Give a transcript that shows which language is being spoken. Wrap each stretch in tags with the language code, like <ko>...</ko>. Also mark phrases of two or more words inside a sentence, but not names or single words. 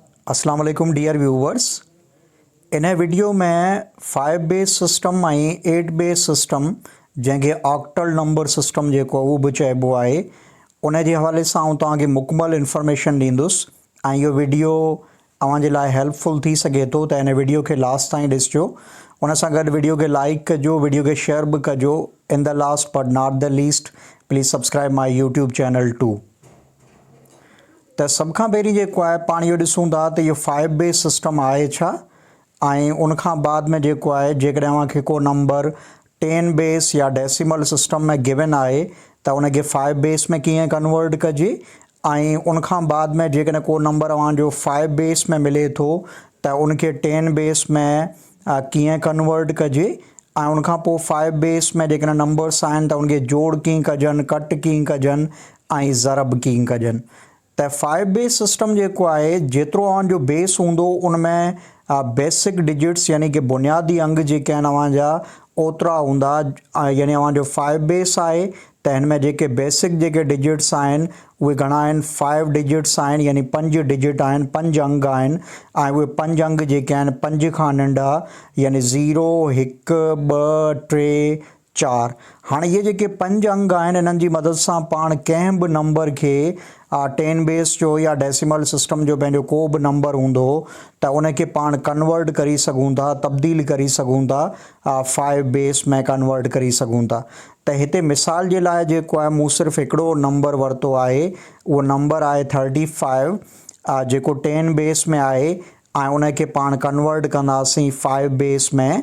<ar>السلام عليكم</ar> <en>dear viewers.</en> <sd>इन वीडियो में 5</sd> <en>base system</en> <sd>ऐं 8</sd> <en>base system</en> <sd>जैसे</sd> <en>octal number system</en> <sd>जो वो भी चइबो आहे उन जे हवाले से तव्हांखे मुकमल इन्फॉर्मेशन ॾींदुसि ऐं इहो वीडियो तव्हांजे लाइ हेल्पफुल थी सघे थो त इन वीडियो के लास्ट ताईं ॾिसजो। उन सां गॾु वीडियो के लाइक कजो, वीडियो के शेयर भी कजो।</sd> <en>In the last but not the least please subscribe my YouTube channel too.</en> <sd>तो सब खां पहिरीं जेको आहे पाण इहो ॾिसूं था त इहो 5 बेस सिस्टम आहे छा, ऐं उन खां बाद में जेको आहे जेकॾहिं तव्हांखे को नंबर 10 बेस या</sd> <en>decimal system</en> <sd>में गिवन आहे त उनखे 5 बेस में कीअं कन्वर्ट कजे, ऐं उन खां बाद में जेकॾहिं को नंबर तव्हांजो 5 बेस में मिले थो त उनखे 10 बेस में कीअं कन्वर्ट कजे, ऐं उन खां पोइ 5 बेस में जेकॾहिं नंबर्स आहिनि त उनखे जोड़ कीअं कजनि, कट कीअं कजनि ऐं ज़रब कीअं कजनि। त 5</sd> <en>base system</en> <sd>जेको आहे जेतिरो तव्हांजो बेस हूंदो उनमें</sd> <en>basic digits</en> <sd>यानी कि बुनियादी अंग जेके आहिनि तव्हांजा ओतिरा हूंदा। यानी तव्हांजो 5 बेस आहे त हिन में जेके बेसिक जेके डिजिट्स आहिनि उहे घणा आहिनि, 5 डिजिट्स आहिनि, यानी 5 डिजिट आहिनि, 5 अंग आहिनि, ऐं उहे 5 अंग जेके आहिनि 5 खां नंढा यानी 0 1 2 3 4। हाँ ये जेके 5 अंग आहिनि इन्हनि जी मदद सां पाण कंहिं बि नंबर के 10 बेस जो या</sd> <en>decimal system</en> <sd>जो पंहिंजो को बि नंबर हूंदो त उनखे पाण कन्वर्ट करी सघूं था, तब्दील करी सघूं था, 5 बेस में कन्वर्ट करी सघूं था। त हिते मिसाल जे लाइ जेको आहे मूं सिर्फ़ु हिकिड़ो नंबर वरितो आहे, उहो नंबर आहे 35 जेको 10 बेस में आहे, ऐं उनखे पाण कन्वर्ट कंदासीं 5 बेस में।</sd>